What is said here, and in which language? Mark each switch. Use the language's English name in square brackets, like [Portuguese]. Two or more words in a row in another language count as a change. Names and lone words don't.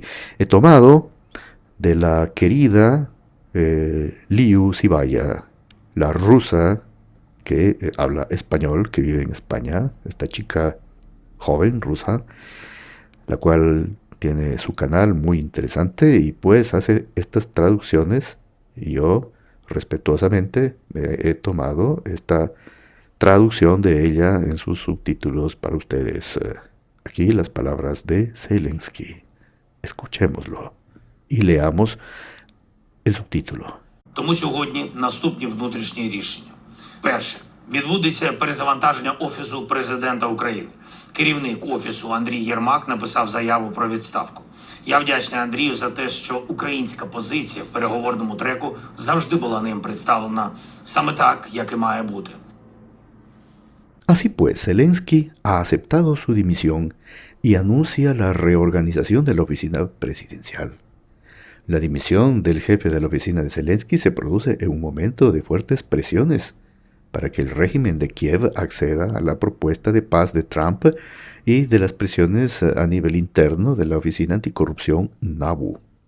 [Spanish] He tomado de la querida Liu Sibaya, la rusa que habla español, que vive en España, esta chica joven rusa, la cual tiene su canal muy interesante y pues hace estas traducciones y yo respetuosamente he tomado esta traducción de ella en sus subtítulos para ustedes. Aquí las palabras de Zelensky. Escuchémoslo y leamos el subtítulo. [Ukrainian] Тому сьогодні наступні внутрішні рішення. Перше. Відбудеться перезавантаження Офісу Президента України. Керівник Офісу Андрій Єрмак написав заяву про відставку. Я вдячний Андрію за те, що українська позиція в переговорному треку завжди була ним представлена саме так, як і має бути. [Spanish] Así pues, Zelensky ha aceptado su dimisión y anuncia la reorganización de la oficina presidencial. La dimisión del jefe de la oficina de Zelensky se produce en un momento de fuertes presiones para que el régimen de Kiev acceda a la propuesta de paz de Trump y de las presiones a nivel interno de la oficina anticorrupción NABU.